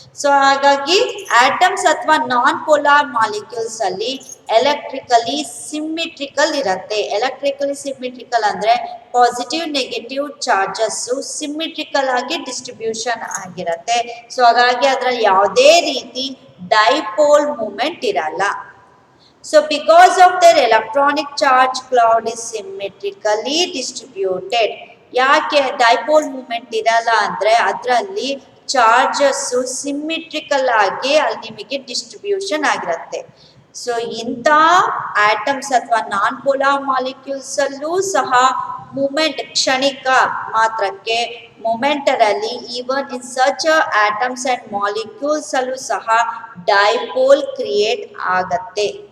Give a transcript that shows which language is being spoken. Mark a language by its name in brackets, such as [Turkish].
[Kannada] So ಹಾಗಾಗಿ atoms ಅಥವಾ non polar molecules ಅಲ್ಲಿ ಎಲೆಕ್ಟ್ರಿಕಲಿ ಸಿಮ್ಮೆಟ್ರಿಕಲ್ ಇರುತ್ತೆ. ಎಲೆಕ್ಟ್ರಿಕಲಿ ಸಿಮ್ಮೆಟ್ರಿಕಲ್ ಅಂದ್ರೆ ಪಾಸಿಟಿವ್ ನೆಗೆಟಿವ್ ಚಾರ್ಜಸ್ ಸಿಮ್ಮೆಟ್ರಿಕಲ್ ಆಗಿ ಡಿಸ್ಟ್ರಿಬ್ಯೂಷನ್ ಆಗಿರುತ್ತೆ. ಸೊ ಹಾಗಾಗಿ ಅದರಲ್ಲಿ ಯಾವುದೇ ರೀತಿ ಡೈಪೋಲ್ ಮೂಮೆಂಟ್ ಇರಲ್ಲ. [English] So because of their electronic charge cloud is symmetrically distributed. [Kannada] ಯಾಕೆ ಡೈಪೋಲ್ ಮೂಮೆಂಟ್ ಇರಲ್ಲ ಅಂದ್ರೆ ಅದರಲ್ಲಿ ಚಾರ್ಜಸ್ ಸಿಮ್ಮೆಟ್ರಿಕಲ್ ಆಗಿ ಅಲ್ಲಿ ನಿಮಗೆ ಡಿಸ್ಟ್ರಿಬ್ಯೂಷನ್ ಆಗಿರುತ್ತೆ. ಸೊ ಇಂಥ ಆಟಮ್ಸ್ ಅಥವಾ ನಾನ್ ಪೋಲಾರ್ ಮಾಲಿಕ್ಯೂಲ್ಸ್ ಅಲ್ಲೂ ಸಹ ಮೂಮೆಂಟ್ ಕ್ಷಣಿಕ ಮಾತ್ರಕ್ಕೆ ಮೊಮೆಂಟರಲ್ಲಿ [English] even in such atoms and molecules [Kannada] ಅಲ್ಲೂ ಸಹ ಡೈಪೋಲ್ ಕ್ರಿಯೇಟ್ ಆಗತ್ತೆ.